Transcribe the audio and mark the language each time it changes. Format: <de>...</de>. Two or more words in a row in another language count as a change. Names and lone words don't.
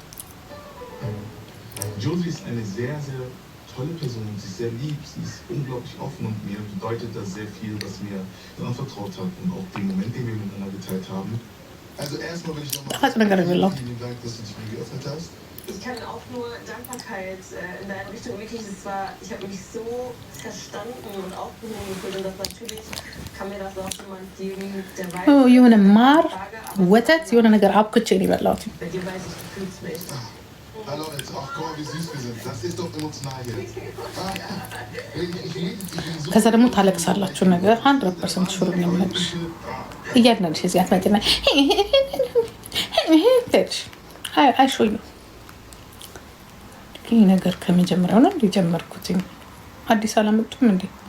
<de>Josie ist eine sehr, sehr tolle Person und sie ist sehr lieb, sie ist unglaublich offen und mir bedeutet das sehr viel, was mir anvertraut hat und auch den Moment, den wir miteinander geteilt haben. Also erstmal will ich nochmal vielen Dank, dass du dich mir geöffnet hast. Ich kann auch nur Dankbarkeit in deine Richtung wirklich, ich habe mich so verstanden und aufgehoben gefühlt und das natürlich kann mir das auch jemand geben, der weiß,</de> <am>የሆነ ማር ወተት የሆነ ነገር አብኩቼ ነው የበላሁት።</am> <de>bei dir weiß ich, du fühlst mich. Hallo, jetzt auch, guck mal, wie süß wir sind. Das ist doch emotional hier.</de> <am>ከዛ ደግሞ ታለቅሳላችሁ ነገር 100% ሹር ነው የምልሽ። እያንዳንድሽ እዚህ አትመጪና አይሾዩ ይህ ነገር ከመጀመሪያው ነው እንዲጀመርኩት። አዲስ አላመጡም እንዴ?</am>